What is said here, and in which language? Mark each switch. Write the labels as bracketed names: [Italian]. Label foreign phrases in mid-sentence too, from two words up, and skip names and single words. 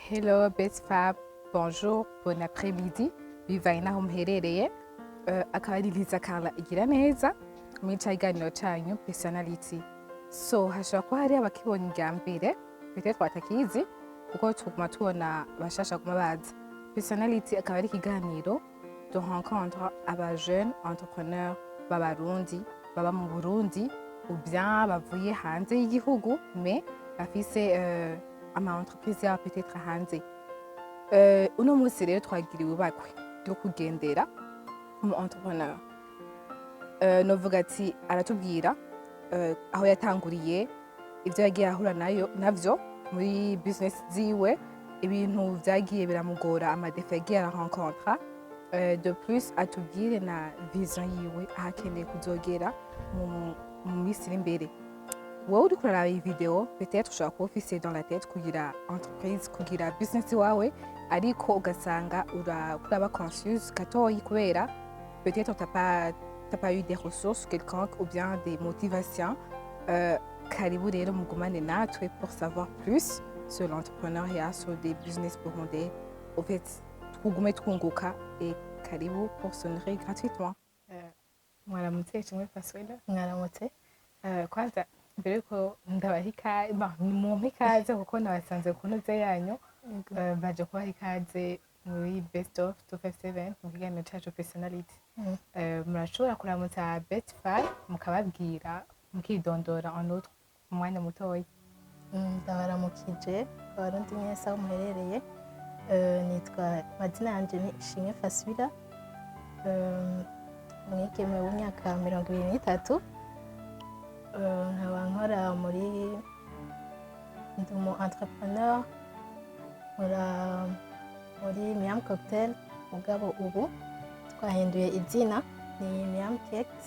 [French] Hello best fab, bonjour, bon après-midi, [Rundi] bivanye n'aho muherereye. Akaba ari Liza Carla igira neza muri ca kiganiro canyu personality. So hashobora kuba hari abakibonye irya mbere peut-être batakizi kuko tuguma tubona bashasha kuma baza. Personality akaba ari ikiganiro [French] de rencontre [Rundi] aba [French] jeunes entrepreneurs [Rundi] b'abarundi baba mu Burundi [French] ou bien [Rundi] bavuye hanze y'igihugu mais bafise ama entreprise yabo peut-être hanze. Uno munsi rero twagiriwe bakwe ryo kugendera umu entrepreneur. Novuga ati aratubwira aho yatanguriye, ivyo yagiye ahura navyo muri business ziwe, ibintu vyagiye biramugora, amadefi yagiye ararencontra. [French] De plus [Rundi] atubwire na vision yiwe aho akeneye kuzogera mu minsi iri imbere. Wowe uriko uraraba iyi video peut-être ushobora kuba ufise [French] dans la tête [Rundi] kugira entreprise, kugira business wawe, ariko ugasanga uraba confuse gatoyi kubera [French] peut-être t'as pas eu des ressources quelconques ou bien des motivations. [Rundi] Karibu rero mugumane natwe [French] pour savoir plus sur l'entrepreneuriat, sur des business burundais. Au fait, [Rundi] tugume twunguka [French] et karibu pour s'honorer gratuitement. [Rundi] Mwaramutse chimwe Paswela. Mwaramutse. Kwanza mbere ko ndabaha ikaze, mumpe ikaze kuko nabasanze ku ntuze yanyu. Baje kubaha ikaze muri Best of 257 mu kiganiro cacu personality. Murashobora kuramutsa Best Five mukababwira mukidondora [French] en autre [Rundi] umwanya mutoyi. Ndabaramukije abarundi mwese aho muherereye. Nitwa mazina yanje ni Ishimwe Faswila. Umwigeme w'imyaka 23. Nkaba nkora muri ndi umu entrepreneur muri Miam Cocktail, mugabo ubu twahinduye izina ni Miam Cakes.